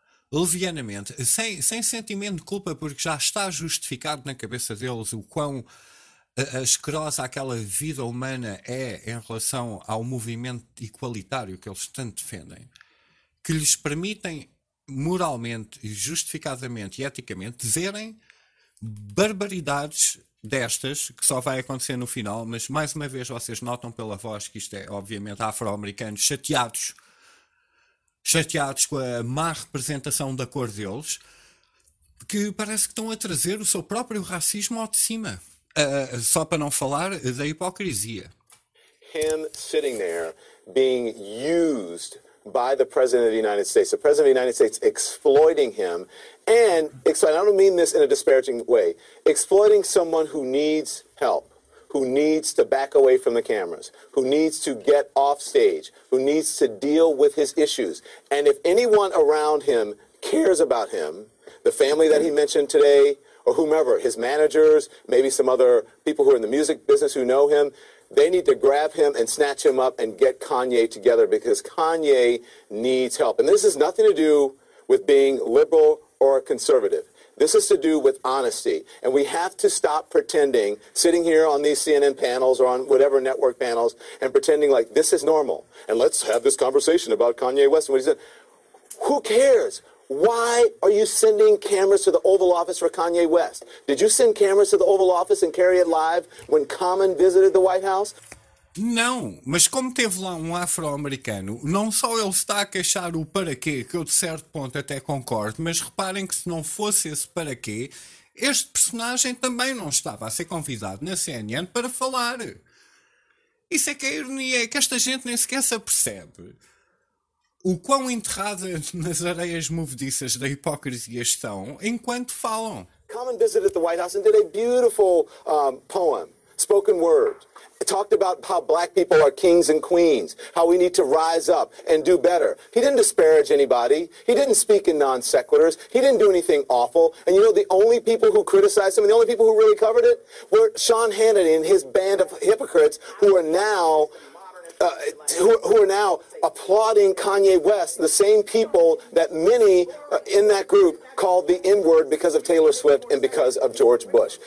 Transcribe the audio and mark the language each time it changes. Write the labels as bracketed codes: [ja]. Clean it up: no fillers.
[pt] Levianamente, sem sentimento de culpa, porque já está justificado na cabeça deles o quão asquerosa aquela vida humana é em relação ao movimento igualitário que eles tanto defendem, que lhes permitem moralmente, justificadamente e eticamente dizerem barbaridades destas, que só vai acontecer no final, mas mais uma vez vocês notam pela voz que isto é obviamente afro-americanos chateados com a má representação da cor deles, que parece que estão a trazer o seu próprio racismo ao de cima, só para não falar da hipocrisia. [en] Him sitting there being used by the President of the United States, the President of the United States exploiting him, and I don't mean this in a disparaging way, exploiting someone who needs help, who needs to back away from the cameras, who needs to get off stage, who needs to deal with his issues. And if anyone around him cares about him, the family that he mentioned today, or whomever, his managers, maybe some other people who are in the music business who know him, they need to grab him and snatch him up and get Kanye together because Kanye needs help. And this has nothing to do with being liberal or conservative. This is to do with honesty. And we have to stop pretending, sitting here on these CNN panels or on whatever network panels, and pretending like this is normal. And let's have this conversation about Kanye West and what he said. Who cares? Why are you sending cameras to the Oval Office for Kanye West? Did you send cameras to the Oval Office and carry it live when Common visited the White House? [pt] Não, mas como teve lá um afro-americano, não só ele está a queixar o paraquê, que eu de certo ponto até concordo, mas reparem que se não fosse esse paraquê, este personagem também não estava a ser convidado na CNN para falar. Isso é que é a ironia, é que esta gente nem sequer se apercebe o quão enterrada nas areias movediças da hipocrisia estão enquanto falam. [en] Common visited the White House and did a beautiful poem, spoken word. It talked about how black people are kings and queens, how we need to rise up and do better. He didn't disparage anybody. He didn't speak in non sequiturs. He didn't do anything awful. And you know, the only people who criticized him, the only people who really covered it, were Sean Hannity and his band of hypocrites who are now who are now applauding Kanye West, the same people that many in that group called the N-word because of Taylor Swift and because of George Bush.